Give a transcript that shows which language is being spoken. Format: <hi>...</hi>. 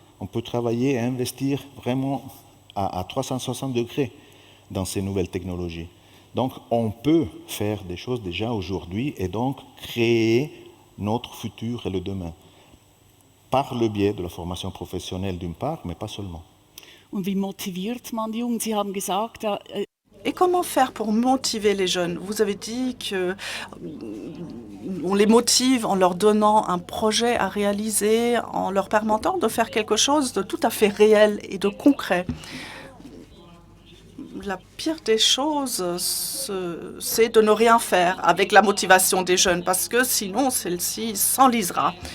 <fr>On peut travailler et investir vraiment à 360 degrés dans ces nouvelles technologies. Donc, on peut faire des choses déjà aujourd'hui et donc créer notre futur et le demain, par le biais de la formation professionnelle d'une part, mais pas seulement.</fr> <de>Und wie motiviert man die Jungen? Sie haben gesagt,</de> <fr>Et comment faire pour motiver les jeunes? Vous avez dit que on les motive en leur donnant un projet à réaliser, en leur permettant de faire quelque chose de tout à fait réel et de concret. La pire des choses, c'est de ne rien faire avec la motivation des jeunes, parce que sinon, celle-ci s'enlisera.</fr>